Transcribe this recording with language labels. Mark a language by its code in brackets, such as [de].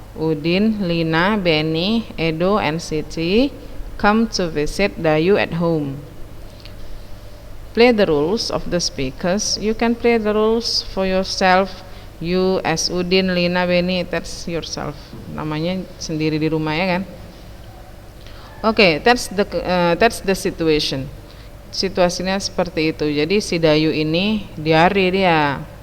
[en] Udin, Lina, Benny, Edo, and Siti come to visit Dayu at home. play the rules of the speakers. You can play the rules for yourself. You as Udin, Lina, Beni, that's yourself. [id] Namanya sendiri di rumah ya kan. [en] Okay, that's the situation. [id] Situasinya seperti itu. Jadi si Dayu ini diare dia.